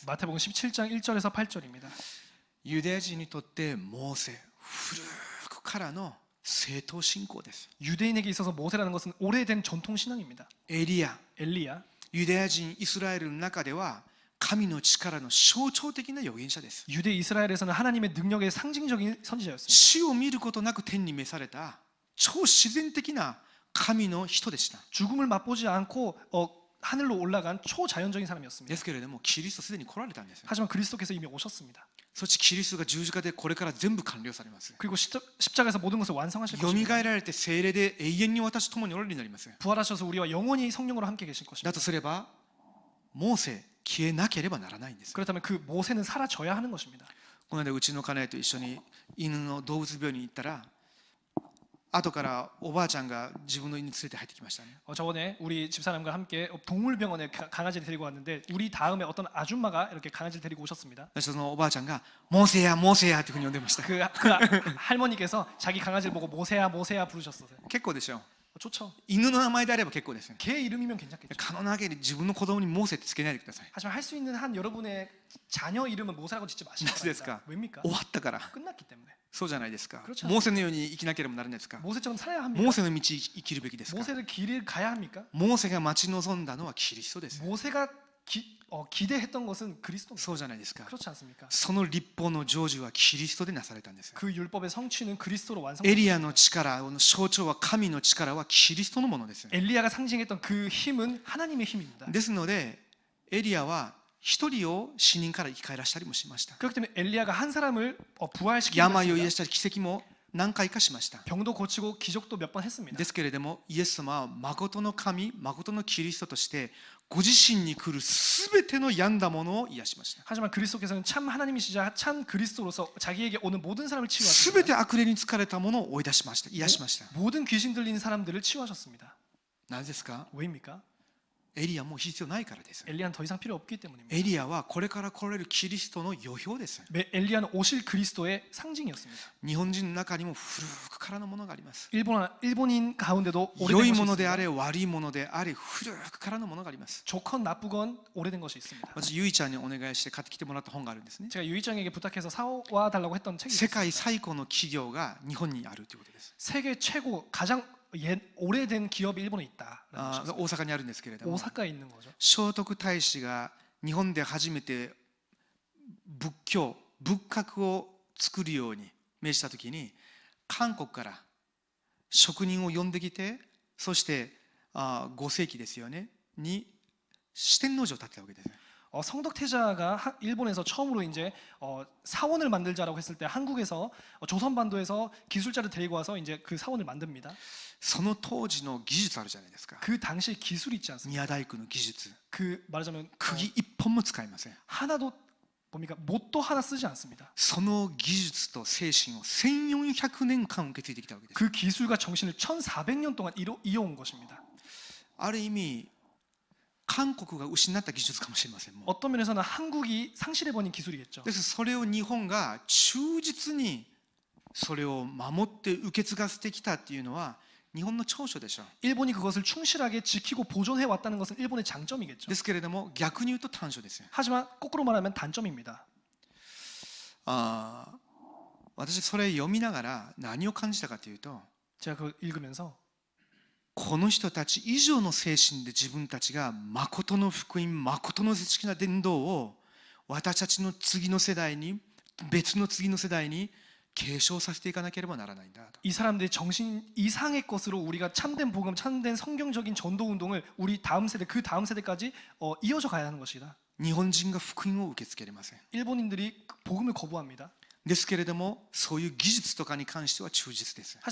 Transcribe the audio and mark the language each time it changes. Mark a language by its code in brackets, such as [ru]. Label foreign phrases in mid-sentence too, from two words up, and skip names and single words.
[ko] 마태복음 17장 1절에서 8절입니다. [ja] ユダヤ人にとってモーセ、古くからの正統信仰です。 [ko] 유대인에게 있어서 모세라는 것은 오래된 전통 신앙입니다. [ja] エリア、 [ko] 엘리야, [ja] ユダヤ人イスラエルの中では神の力の象徴的な預言者です。 [ko] 유대 이스라엘에서는 하나님의 능력의 상징적인 선지자였습니다. [ja] 死を見ることなく天に召された超自然的な神の人でした。 [ko] 죽음을 맛보지 않고 하늘로 올라간 초자연적인 사람이었습니다. [ja] ですけれどもキリストすでに来られたんです。 [ko] 하지만 그리스도께서 이미 오셨습니다. [ja] そしてキリストが十字架でこれから全部完了されます。 [ko] 그리고 십자가에서 모든 것을 완성하실 [ja] よみ [ko] 것입니다. [ja] がえられて聖霊で永遠に私と共におられるようになります。 [ko] 부활하셔서 우리와 영원히 성령으로 함께 계실 [ja] だ [ko] 것입니다. [ja] とすればモーセ消えなければならないんです。 [ko] 그렇다면 그 모세는 사라져야 하는 것입니다. [ja] この間うちの家内と一緒に犬の動物病院に行ったら後からおばあちゃんが自分の犬連れて入ってきましたね。 [ko] 저번에 우리 집사람과 함께 동물병원에 강아지를 데리고 왔는데 우리 다음에 어떤 아줌마가 이렇게 강아지를 데리고 오셨습니다. [ja] そのおばあちゃんがモーセやモーセやっていうふうに呼んでました。 [ko] 그 할머니께서 자기 강아지를 보고 모세야 모세야 부르셨어요. [ja] 結構でしょ。 [ko] 좋죠. [ja] 犬の名前であれば結構です。 [ko] 개 이름이면 괜찮겠죠. [ja] 可能なわけで自分の子供にモーセってつけないでください。 [ko] 하지만 할 수 있는 한 여러분의 자녀 이름은 모세라고 짓지 마시기 바랍니다. 왜입니까? [ja] 終わったから。 [ko] 끝났기 때문에. [ja] そうじゃないですか。 [ko] 그렇죠. [ja] モーセのように生きなければならないですか。 [ko] 모세처럼 살아야 [ja] モ [ko] 합니까? [ja] ーセの道生きるべきですか。 [ko] 모세를 길을 가야 합니까? [ja] モーセが待ち望んだのはキリストです。 [ko] 모세가 기대했던 것은 그리스도입니다. [ja] そうじゃないですか。 [ko] 그렇지 않습니까? [ja] その立法の成就はキリストでなされたんです。 [ko] 그 율법의 성취는 그리스도로 [ja] エ [ko] 완성됩니다. [ja] リアの力の象徴は神の力はキリストのものです。 [ko] 엘리야가 상징했던 그 힘은 하나님의 힘입니다. [ja] ですのでエリアは一人を死人から生き返らしたりもしました。 [ko] 그렇기 때문에 엘리야가 한 사람을 부활시키고 [ja] 病を癒 [ko] 했습니다. [ja] したり奇跡も何回かしました。 [ko] 병도 고치고 기적도 몇 번 했습니다. [ja] ですけれどもイエス様は誠の神、誠のキリストとしてご自身に来るすべての病んだものを癒しました。 [ko] 하지만 그리스도께서는 참 하나님이시자 참 그리스도로서 자기에게 오는 모든 사람을 [ja] すべて [ko] 치유하셨습니다. [ja] 悪霊に疲れたものを追い出しました。癒しました。 [ko] 모든 귀신 들린 사람들을 치유하셨습니다. [ja] なぜですか。 [ko] 왜입니까? [ja] エリアもう必要ないからです。 [ko] 엘리야는 더 이상 필요 없기 때문입니다. [ja] エリアはこれから来られるキリストの予表です。 [ko] 엘리야는 오실 그리스도의 상징이었습니다. [ja] 日本人の中にも古くからのものがあります。 [ko] 일본인 가운데도 [ja] 良 [ko] 오래된 [ja] い [ko] 것이 [ja] もので [ko] 있습니다. [ja] あれ悪いものであれ古くからのものがあります。 [ko] 좋건 나쁘건 오래된 것이 있습니다. [ja] まずゆいちゃんにお願いして買ってきてもらった本があるんですね。 [ko] 제가 유이장에게 부탁해서 사와 달라고 했던 책이 [ja] 世 [ko] 있습니다. [ja] 界最古の企業が日本にあるということです。 [ko] 세계 최고 가장 오래된 기업이 일본에 있다라는 [ja] 大 [ko] 것이었습니다. [ja] 阪にあるんですけれども、 [ko] 오사카에 있는 거죠. [ja] 聖徳太子が日本で初めて仏閣を作るように命じたときに韓国から職人を呼んできて、そして5世紀ですよねに四天王寺を建てたわけです。 [ko] 성덕태자가 일본에서 처음으로 이제 사원을 만들자라고 했을 때 한국에서 조선반도에서 기술자를 데리고 와서 이제 그 사원을 만듭니다. [ja] その当時の技術あるじゃないですか。 [ko] 그 당시 기술이 있지 않습니까? [ja] 宮大工の技術、 [ko] 그 말하자면 [ja] 釘一本も使いません。 [ko] 하나도 뭡니까? 못도 하나 쓰지 않습니다. [ja] その技術と精神を1400年間受け継いできたわけです。 [ko] 그 기술과 정신을 1400년 동안 이어온 것입니다. [ja] ある意味韓国が失った技術かもしれません。もう [ko] 어떤 면에서는 한국이 상실해버린 기술이겠죠. [ja] ですそれを日本が忠実にそれを守って受け継がせてきたっていうのは日本の長所でしょう。 [ko] 일본이 그것을 충실하게 지키고 보존해 왔다는 것은 일본의 장점이겠죠. [ja] ですけれども逆に言うと短所ですよ。 [ko] 하지만 거꾸로 말하면 단점입니다. [ja] 私それ読みながら何を感じたかというと、 [ko] 제가 그걸 읽으면서 [ja] この人たち以上の精神で自分たちが誠の福音、誠の的な伝道を私たちの次の世代に、別の次の世代に継承させていかなければならないんだと。 [ko] 이 사람들의 정신 이상의 것으로 우리가 참된 복음, 참된 성경적인 전도 운동을 우리 다음 세대, 그 다음 세대까지 이어져 가야 하는 것이다. [ja] 日本人が福音を受け付けれません。 [ko] 일본인들이 복음을 거부합니다. [ja] ですけれども、そういう技術とかに関しては忠実です。